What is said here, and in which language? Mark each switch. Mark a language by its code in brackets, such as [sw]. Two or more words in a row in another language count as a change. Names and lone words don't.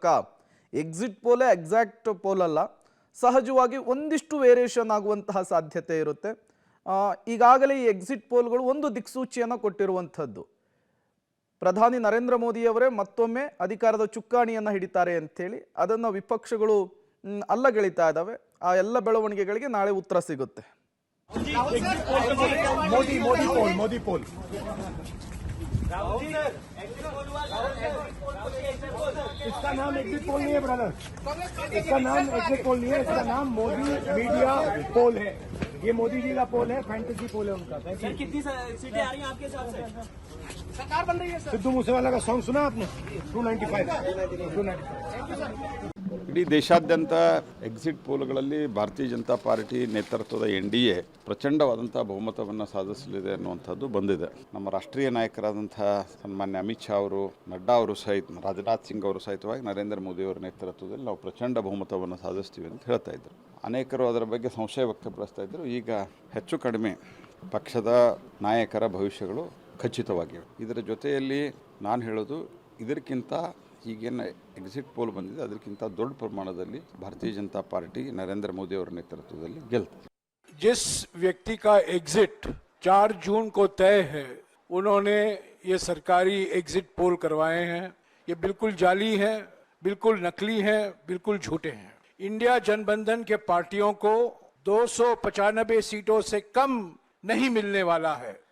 [en] exit poll exact poll [kn] ಅಲ್ಲ, ಸಹಜವಾಗಿ ಒಂದಿಷ್ಟು ವೇರಿಯೇಷನ್ ಆಗುವಂತಹ ಸಾಧ್ಯತೆ ಇರುತ್ತೆ. ಈಗಾಗಲೇ ಈ [en] exit polls [kn] ಒಂದು ದಿಕ್ಸೂಚಿಯನ್ನು ಕೊಟ್ಟಿರುವಂಥದ್ದು. ಪ್ರಧಾನಿ ನರೇಂದ್ರ ಮೋದಿಯವರೇ ಮತ್ತೊಮ್ಮೆ ಅಧಿಕಾರದ ಚುಕ್ಕಾಣಿಯನ್ನು ಹಿಡಿತಾರೆ ಅಂಥೇಳಿ ಅದನ್ನು ವಿಪಕ್ಷಗಳು ಅಲ್ಲಗೆಳಿತಾ ಇದ್ದಾವೆ. ಆ ಎಲ್ಲ ಬೆಳವಣಿಗೆಗಳಿಗೆ ನಾಳೆ ಉತ್ತರ ಸಿಗುತ್ತೆ. [hi] मोदी पोल इसका नाम [en] exit poll [hi] नहीं है ब्रदर, इसका नाम [en] exit poll [hi] नहीं है, इसका नाम मोदी [en] media poll [hi] है. ये मोदी जी का पोल है, [en] fantasy poll [hi] है उनका. सर कितनी सीटें आ रही हैं आपके हिसाब से? सरकार बन रही है. सिद्धू मूसेवाला का सॉन्ग सुना आपने? 295. [kn] ಇಡೀ ದೇಶಾದ್ಯಂತ ಎಕ್ಸಿಟ್ ಪೋಲ್ಗಳಲ್ಲಿ ಭಾರತೀಯ ಜನತಾ ಪಾರ್ಟಿ ನೇತೃತ್ವದ ಎನ್ಡಿಎ ಪ್ರಚಂಡವಾದಂಥ ಬಹುಮತವನ್ನು ಸಾಧಿಸಲಿದೆ ಅನ್ನುವಂಥದ್ದು ಬಂದಿದೆ. ನಮ್ಮ ರಾಷ್ಟ್ರೀಯ ನಾಯಕರಾದಂಥ ಸನ್ಮಾನ್ಯ ಅಮಿತ್ ಶಾ ಅವರು, ನಡ್ಡಾ ಅವರು ಸಹಿತ, ರಾಜನಾಥ್ ಸಿಂಗ್ ಅವರು ಸಹಿತವಾಗಿ ನರೇಂದ್ರ ಮೋದಿ ಅವರ ನೇತೃತ್ವದಲ್ಲಿ ನಾವು ಪ್ರಚಂಡ ಬಹುಮತವನ್ನು ಸಾಧಿಸ್ತೀವಿ ಅಂತ ಹೇಳ್ತಾ ಇದ್ದರು. ಅನೇಕರು ಅದರ ಬಗ್ಗೆ ಸಂಶಯ ವ್ಯಕ್ತಪಡಿಸ್ತಾ ಇದ್ದರು. ಈಗ ಹೆಚ್ಚು ಕಡಿಮೆ ಪಕ್ಷದ ನಾಯಕರ ಭವಿಷ್ಯಗಳು ಖಚಿತವಾಗಿವೆ. ಇದರ ಜೊತೆಯಲ್ಲಿ ನಾನು ಹೇಳೋದು, ಇದಕ್ಕಿಂತ ಈಗೇನು [en] exit poll [kn] ಬಂದಿದೆ ಅದಕ್ಕಿಂತ ದೊಡ್ಡ ಪ್ರಮಾಣದಲ್ಲಿ ಭಾರತೀಯ ಜನತಾ ಪಾರ್ಟಿ ನರೇಂದ್ರ ಮೋದಿ ಅವರ ನೇತೃತ್ವದಲ್ಲಿ ಗೆಲ್ತದೆ. [hi] जिस व्यक्ति का एग्जिट 4 जून को तय है, उन्होंने ये सरकारी [en] exit poll [hi] करवाए हैं. ये बिल्कुल जाली हैं, बिल्कुल नकली हैं, बिल्कुल झूठे हैं. इंडिया जनबंधन के पार्टियों को 295 सीटों से कम नहीं मिलने वाला है.